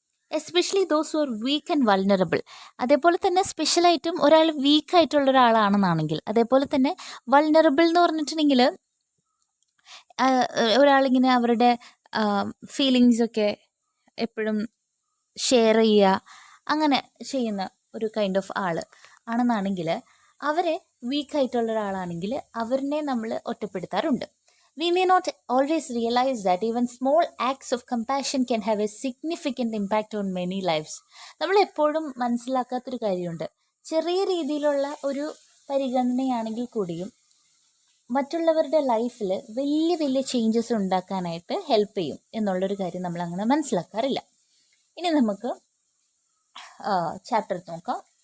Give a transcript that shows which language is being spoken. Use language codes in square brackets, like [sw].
[en] Especially those who are weak and vulnerable. [ml] അതേപോലെ തന്നെ സ്പെഷ്യലായിട്ടും ഒരാൾ വീക്കായിട്ടുള്ള ഒരാളാണെന്നാണെങ്കിൽ, അതേപോലെ തന്നെ വൾനറബിൾ എന്ന് പറഞ്ഞിട്ടുണ്ടെങ്കിൽ ഒരാളിങ്ങനെ അവരുടെ ഫീലിങ്സൊക്കെ എപ്പോഴും ഷെയർ ചെയ്യുക, അങ്ങനെ ചെയ്യുന്ന ഒരു കൈൻഡ് ഓഫ് ആൾ ആണെന്നാണെങ്കിൽ, അവരെ വീക്കായിട്ടുള്ള ഒരാളാണെങ്കിൽ അവരിനെ നമ്മൾ ഒറ്റപ്പെടുത്താറുണ്ട്. [en] We may not always realize that even small acts of compassion can have a significant impact on many lives. [ml] നമ്മൾ എപ്പോഴും മനസ്സിലാക്കാത്തൊരു കാര്യമുണ്ട്. ചെറിയ രീതിയിലുള്ള ഒരു പരിഗണനയാണെങ്കിൽ കൂടിയും മറ്റുള്ളവരുടെ ലൈഫിൽ വലിയ വലിയ ചേഞ്ചസ് ഉണ്ടാക്കാനായിട്ട് ഹെൽപ്പ് ചെയ്യും എന്നുള്ളൊരു കാര്യം നമ്മൾ അങ്ങനെ മനസ്സിലാക്കാറില്ല. ഇനി നമുക്ക് ചാപ്റ്റർ നോക്കാം.